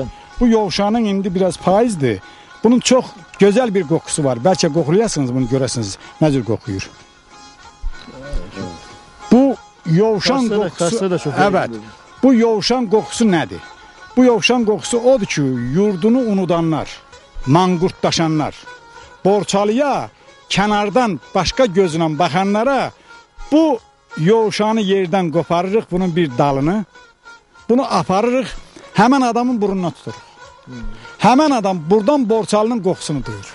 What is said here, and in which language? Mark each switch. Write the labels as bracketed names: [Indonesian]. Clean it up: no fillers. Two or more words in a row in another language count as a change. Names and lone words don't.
[Azerbaijani] Bu yovşanın indi biraz payızdır. [Turkish] Bunun çok güzel bir kokusu var. Belki koklayasınız bunu göresiniz. Ne cür kokuyur. Bu yovşan kokusu. Evet. Bu yovşan kokusu nedir? Bu yovşan kokusu [Azerbaijani] odur ki yurdunu unudanlar, manqurtdaşanlar, Borçalıya kənardan başqa gözlə baxanlara bu yovşanı yerdən qoparırıq bunun bir dalını. Bunu aparırıq, həmən adamın burnuna tuturuq. Həmən adam buradan Borçalının qoxusunu duyur.